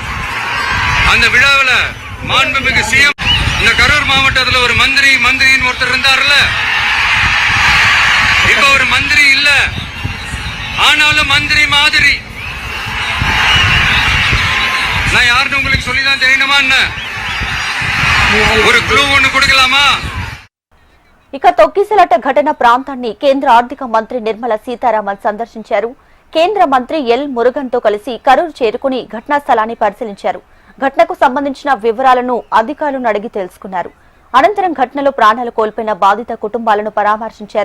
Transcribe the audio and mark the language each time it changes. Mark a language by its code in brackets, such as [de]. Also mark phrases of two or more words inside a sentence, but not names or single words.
[ta] அந்த விழாவில் மாண்புமிகு சிஎம் இந்த கரூர் மாவட்டத்தில் ஒரு மந்திரின்னு ஒருத்தர் இருந்தார்ல, இப்ப ஒரு மந்திரி இல்ல, ஆனாலும் மந்திரி மாதிரி. நான் யாருன்னு உங்களுக்கு சொல்லிதான் தெரியணுமா என்ன? ஒரு க்ளூ ஒன்று கொடுக்கலாமா? [te] ఇక తొక్కిసలాట ఘటన ప్రాంతాన్ని కేంద్ర ఆర్థిక మంత్రి నిర్మలా సీతారామన్ సందర్శించారు. కేంద్ర మంత్రి ఎల్ మురుగన్తో కలిసి కరూర్ చేరుకుని ఘటనా స్థలాన్ని పరిశీలించారు. ఘటనకు సంబంధించిన వివరాలను అధికారులను అడిగి తెలుసుకున్నారు. అనంతరం ఘటనలో ప్రాణాలు కోల్పోయిన బాధిత కుటుంబాలను పరామర్శించారు.